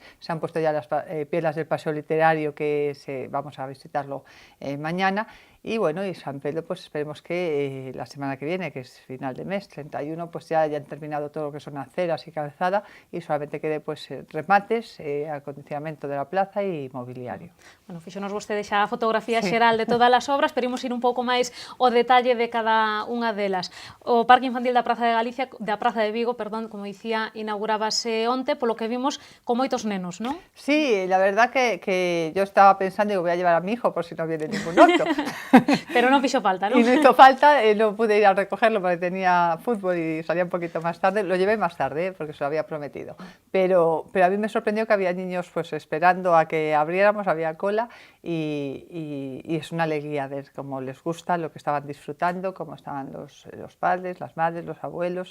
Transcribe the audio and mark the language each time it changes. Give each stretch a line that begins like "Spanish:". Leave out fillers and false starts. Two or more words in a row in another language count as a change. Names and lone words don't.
Spanish: Se han puesto ya las piedras del paseo literario que vamos a visitarlo mañana. Y bueno, y San Pedro, pues esperemos que la semana que viene, que es final de mes, 31, pues ya hayan terminado todo lo que son aceras y calzada y solamente quede pues remates, acondicionamiento de la plaza y mobiliario. Bueno,
Galician: fixonos vostede xa a fotografía xeral de todas as obras, pero imos ir un pouco máis ao detalle de cada unha delas. O Parque Infantil da Praza de Vigo, perdón, como dicía, inaugurábase onte, polo que vimos con moitos nenos, non?
Spanish: Sí, la verdad que yo estaba pensando, digo, voy a llevar a mi hijo por si no viene ningún otro.
Galician: Pero non fixo falta, non?
Spanish: Y no hizo falta, no pude ir a recogerlo porque tenía fútbol y salía un poquito más tarde. Lo llevé más tarde porque se lo había prometido. Pero a mí me sorprendió que había niños pues esperando a que abriéramos, había cola y es una alegría ver cómo les gusta, lo que estaban disfrutando, cómo estaban los padres, las madres, los abuelos.